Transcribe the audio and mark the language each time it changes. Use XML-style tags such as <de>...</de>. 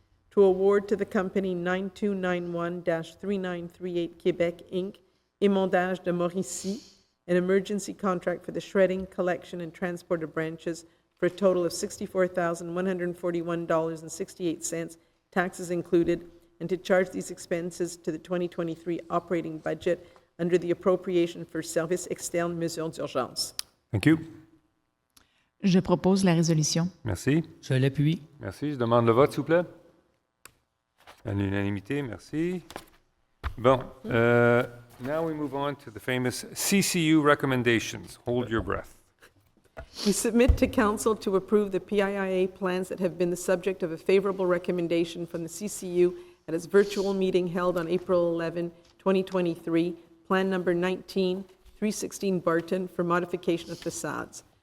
<en>to award to the company 9291-3938 Quebec, Inc., Émondage de Mauricie, an emergency contract for the shredding, collection, and transport of branches for a total of $64,141.68, taxes included, and to charge these expenses to the 2023 operating budget under the appropriation for services externes mesures d'urgence. Thank you.</en> <fr>Je propose la résolution. Merci. Je l'appuie. Merci. Je demande le vote, s'il vous plaît. À l'unanimité, merci. Bon,</fr> <en>Now we move on to the famous CCU recommendations. Hold your breath. We submit to Council to approve the PIIA plans that have been the subject of a favorable recommendation from the CCU at its virtual meeting held on April 11, 2023, Plan Number 19, 316 Barton, for modification of facades.</en>